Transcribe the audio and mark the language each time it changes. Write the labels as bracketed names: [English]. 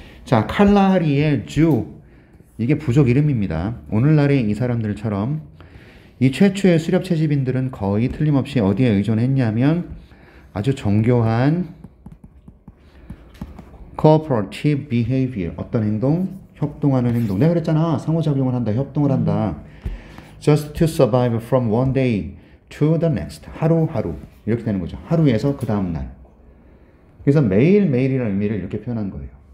[Korean] 자 칼라하리의 주 이게 부족 이름입니다. 오늘날의 이 사람들처럼 이 최초의 수렵 채집인들은 거의 틀림없이 어디에 의존했냐면 아주 정교한 [English] cooperative behavior [Korean] 어떤 행동? 협동하는 행동. 내가 그랬잖아. 상호작용을 한다. 협동을 한다. [English] just to survive from one day to the next. [Korean] 하루하루. 이렇게 되는 거죠. 하루에서 그 다음날. 그래서 매일매일이라는 의미를 이렇게 표현한 거예요.